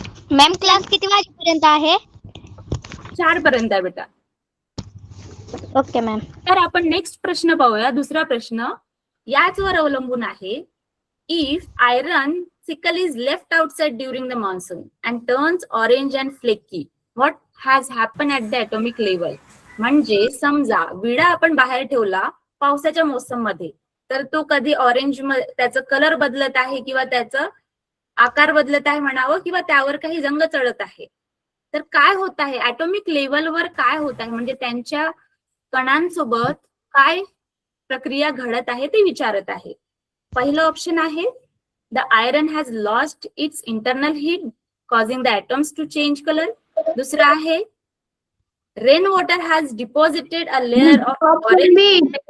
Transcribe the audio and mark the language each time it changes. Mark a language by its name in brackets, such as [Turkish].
[Marathi] Ma'am class किती वाजेपर्यंत आहे? 4 पर्यंत आहे बेटा. Okay ma'am. तर आपण नेक्स्ट प्रश्न पाहूया. दुसरा प्रश्न याचवर अवलंबून आहे. [English] If iron sickle is left outside during the monsoon and turns orange and flaky, what has happened at the atomic level? [Marathi] म्हणजे समजा विडा आपण बाहेर ठेवला पावसाच्या मोसम मध्ये, तर तो कधी ऑरेंज, त्याचं कलर बदलत आहे किंवा त्याचं आकार बदलत आहे म्हणावं, किंवा त्यावर काही रंग चढत आहे. तर काय होत आहे ऍटॉमिक लेवलवर, काय होत आहे, म्हणजे त्यांच्या कणांसोबत काय प्रक्रिया घडत आहे ते विचारत आहे. पहिलं ऑप्शन आहे [English] the iron has lost its internal heat causing the atoms to change color. [Marathi] दूसरा आहे [English] rain water has deposited a layer of orange.